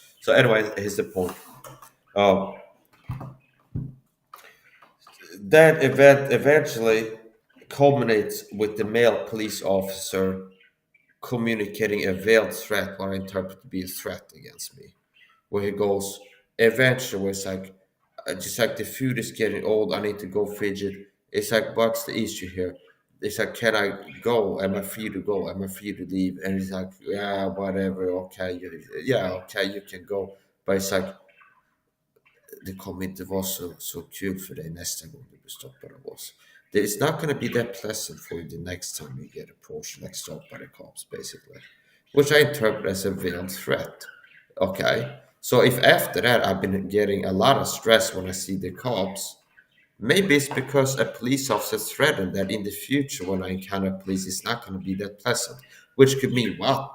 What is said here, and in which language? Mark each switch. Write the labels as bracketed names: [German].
[English] So anyway, here's the point. Um, that event eventually culminates with the male police officer communicating a veiled threat, what I interpret to be a threat against me, where he goes, eventually, it's like, just like the food is getting old, I need to go fidget. It's like, what's the issue here? It's like, can I go? Am I free to go? Am I free to leave? And he's like, yeah, whatever, okay, yeah, okay, you can go. But it's like, [Swedish] det kommer inte vara så kul för dig nästa gång du blir stoppad av oss. [English] It's not going to be that pleasant for you the next time you get approached, like stopped by the cops, basically. Which I interpret as a veiled threat. Okay. So if after that I've been getting a lot of stress when I see the cops, maybe it's because a police officer threatened that in the future when I encounter police, it's not going to be that pleasant. Which could mean what?